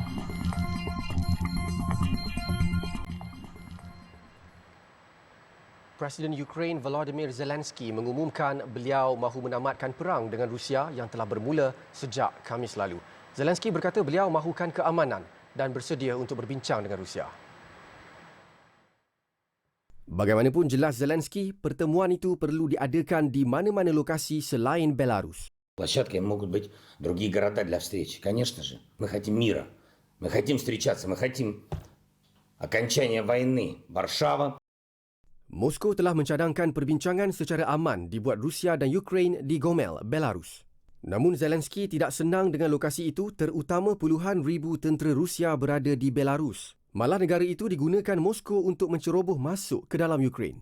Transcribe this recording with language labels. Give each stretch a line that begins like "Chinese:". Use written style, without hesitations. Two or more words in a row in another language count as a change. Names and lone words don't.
Malay: Presiden Ukraine Volodymyr Zelensky mengumumkan beliau mahu menamatkan perang dengan Rusia yang telah bermula sejak Khamis lalu. Zelensky berkata beliau mahukan keamanan dan bersedia untuk berbincang dengan Rusia. Bagaimanapun jelas Zelensky, pertemuan itu perlu diadakan di mana-mana lokasi selain Belarus.
Russian: Площадками могут быть другие города для встречи. Конечно же, мы хотим мира, мы хотим встречаться, мы хотим окончания войны. Варшава.
Malay: Moskow telah mencadangkan perbincangan secara aman dibuat Rusia dan Ukraine di Gomel, Belarus. Namun Zelensky tidak senang dengan lokasi itu terutama puluhan ribu tentera Rusia berada di Belarus. Malah negara itu digunakan Moskow untuk menceroboh masuk ke dalam Ukraine.